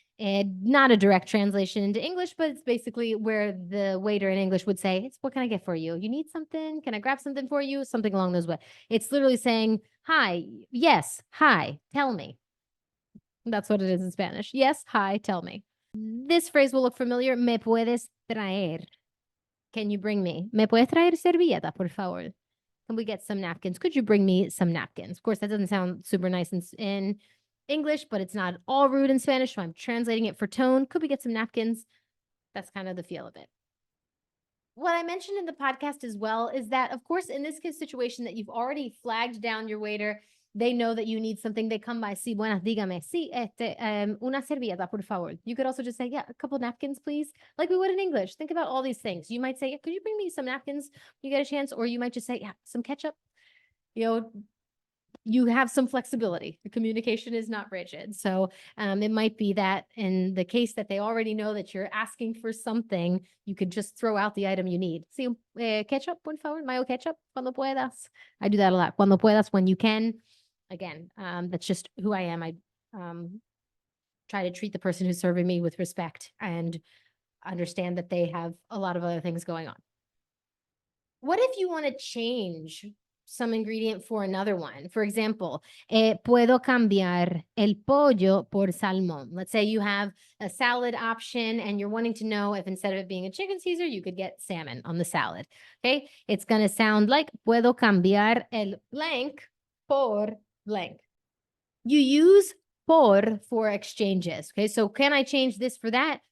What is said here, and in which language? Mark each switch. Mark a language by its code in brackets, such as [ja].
[en] And not a direct translation into English, but it's basically where the waiter in English would say, it's what can I get for you? You need something? Can I grab something for you? Something along those ways. It's literally saying, hi, yes, hi, tell me. That's what it is in Spanish. Yes, hi, tell me. This phrase will look familiar. [es] Me puedes traer. [en] Can you bring me? [es] ¿Me puedes traer servilleta, por favor? [en] Can we get some napkins? Could you bring me some napkins? Of course, that doesn't sound super nice in English, but it's not all rude in Spanish, so I'm translating it for tone. Could we get some napkins? That's kind of the feel of it. What I mentioned in the podcast as well is that, of course, in this situation that you've already flagged down your waiter, they know that you need something. They come by, [es] sí, buenas, dígame, sí, una servilleta, por favor. [en] You could also just say, yeah, a couple napkins, please, like we would in English. Think about all these things. You might say, yeah, could you bring me some napkins? You get a chance, or you might just say, yeah, some ketchup. You know, you have some flexibility. The communication is not rigid. So it might be that in the case that they already know that you're asking for something, you could just throw out the item you need. [es] Sí, ketchup, por favor, mayo ketchup, cuando puedas. [en] I do that a lot. [es] Cuando puedas, [en] when you can. Again, that's just who I am. I try to treat the person who's serving me with respect and understand that they have a lot of other things going on. What if you want to change some ingredient for another one? For example, [es] puedo cambiar el pollo por salmón. [en] Let's say you have a salad option and you're wanting to know if instead of it being a chicken Caesar, you could get salmon on the salad. Okay, it's going to sound like [es] puedo cambiar el [en] blank por blank. You use por for exchanges. Okay, so can I change this for that?